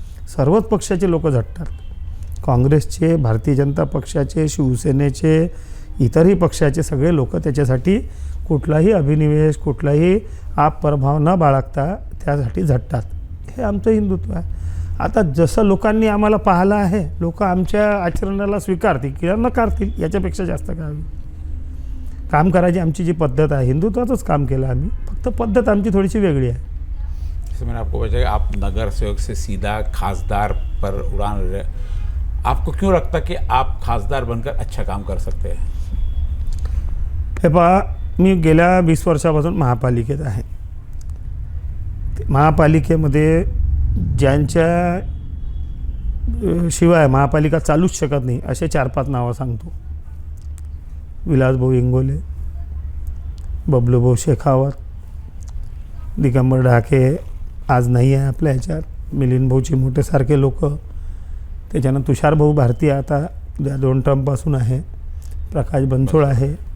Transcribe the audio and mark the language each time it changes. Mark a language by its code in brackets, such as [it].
[mr] सर्वच पक्षाचे लोक झटतात. काँग्रेसचे, भारतीय जनता पक्षाचे, शिवसेनेचे, इतरही पक्षाचे सगळे लोक त्याच्यासाठी कुठलाही अभिनिवेश, कुठलाही प्रभाव न बाळगता त्यासाठी झटतात. हे आमचं हिंदुत्व आहे. आता जसं लोकांनी आम्हाला पाहिलं आहे, लोक आमच्या आचरणाला स्वीकारतील किंवा नकारतील, याच्यापेक्षा जास्त काय होईल. काम करायची आमची जी पद्धत आहे, हिंदुत्वाचंच काम केलं आम्ही, फक्त पद्धत आमची थोडीशी वेगळी आहे. [hi] जैसे मैंने आपको बताया कि आप नगर सेवक से सीधा खासदार पर उड़ान रहे, आपको क्यों लगता कि आप खासदार बनकर अच्छा काम कर सकते हैं? [mr] हे पहा, मी गेल्या 20 वर्षापासून महापालिकेत आहे. महापालिकेमध्ये ज्यांच्या शिवाय महापालिका चालूच शकत नाही असे 4-5 नावं सांगतो. विलासभाऊ इंगोले, बबलूभाऊ शेखावत, दिगंबर ढाके आज नाही आहे आपल्या ह्याच्यात, मिलिंदभाऊ चिमोटेसारखे लोक, त्याच्यानं तुषारभाऊ भारती आता 2 टर्मपासून आहे, प्रकाश बनसोड आहे.